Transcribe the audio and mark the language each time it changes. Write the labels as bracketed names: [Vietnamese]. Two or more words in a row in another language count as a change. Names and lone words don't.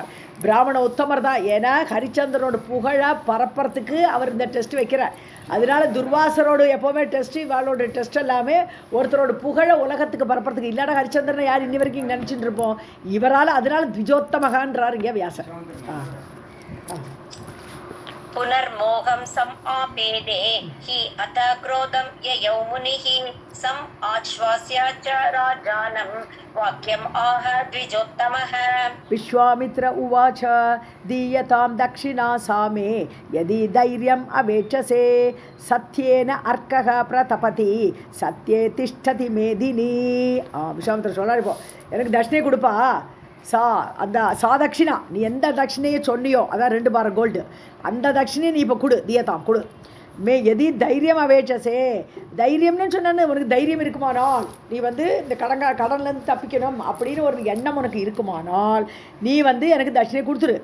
[Tamil] பிராமண உத்தமர் தான். ஏன்னா ஹரிச்சந்திரனோட புகழை பரப்புறதுக்கு அவர் இந்த டெஸ்ட் வைக்கிறார். அதனால துர்வாசரோடு எப்போவுமே டெஸ்ட்டு, இவாளோட டெஸ்ட் எல்லாமே ஒருத்தரோட புகழை உலகத்துக்கு பரப்புறதுக்கு. இல்லாட ஹரிச்சந்திரனை யார் இன்னி வரைக்கும் இங்கே நினச்சிட்டு இருப்போம். இவரால் அதனால द्विजोत्तमகான்றார் இங்கே வியாசர். [Sanskrit] पुनर्मोहं सम आपेदे हि अत क्रोधं ययौ मुनिः सम आश्वास्य च राजानं वाक्यम् आह द्विजोत्तमः. विश्वामित्र उवाच दीयतां दक्षिणा सामे यदि धैर्यम् अवेक्षसे सत्येन अर्कः प्रतपति सत्ये तिष्ठति मेदिनी. [Tamil] விஸ்வாமித்திர சொல்றாரு, இப்போ எனக்கு தட்சிணை கொடுப்பா, அந்த சாதட்சிணா நீ எந்த தட்சிணையை சொன்னியோ, அதான் 2 பாரம் கோல்டு, அந்த தட்சிணையை நீ இப்போ கொடு, தீயதாம் கொடு. [Sanskrit] यदि धैर्यम् अवेक्षसे, [Tamil] தைரியம்னு சொன்னு உனக்கு தைரியம் இருக்குமானால், நீ இந்த கடன்லேருந்து தப்பிக்கணும் அப்படின்னு ஒரு எண்ணம் உனக்கு இருக்குமானால் நீ எனக்கு தட்சிணை கொடுத்துரு.